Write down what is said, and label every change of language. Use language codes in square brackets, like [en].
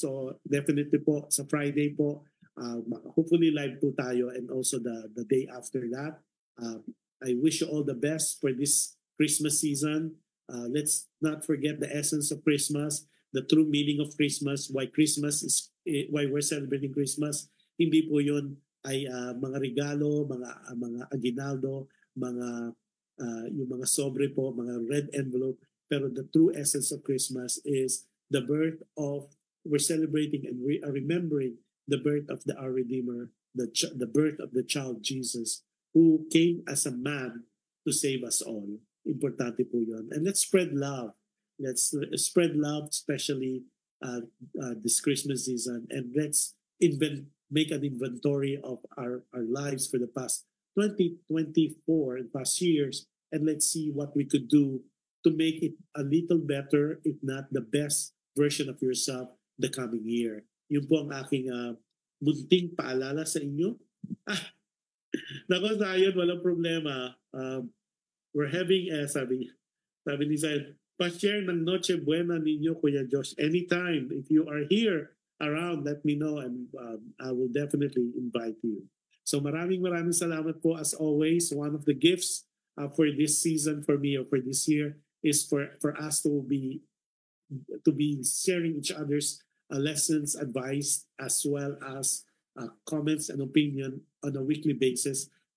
[en] So definitely po sa Friday po. Hopefully live po tayo and also the day after that. I wish you all the best for this Christmas season. Let's not forget the essence of Christmas, the true meaning of Christmas, why we're celebrating Christmas. [tl] Hindi po yun ay mga regalo, mga aguinaldo, yung mga sobre po, mga red envelope. Pero [en] the true essence of Christmas is the birth of, we're celebrating and we are remembering the birth of our Redeemer, the birth of the child Jesus, who came as a man to save us all. [tl] Importante po yun. [en] And let's spread love. Let's spread love, especially this Christmas season. And let's make an inventory of our lives for the past 2024 and past years. And let's see what we could do to make it a little better, if not the best version of yourself the coming year. [tl] Yun po ang aking munting paalala sa inyo. Nako, Zion, walang problema. [en] We're having, [tl] sabi ni Zion, pa-share ng Noche Buena ninyo, Kuya Josh. [en] Anytime, if you are here around, let me know and I will definitely invite you. So [tl] maraming salamat po [en] as always. One of the gifts for this season for me or for this year is for us to be sharing each other's lessons, advice, as well as comments and opinion on a weekly basis.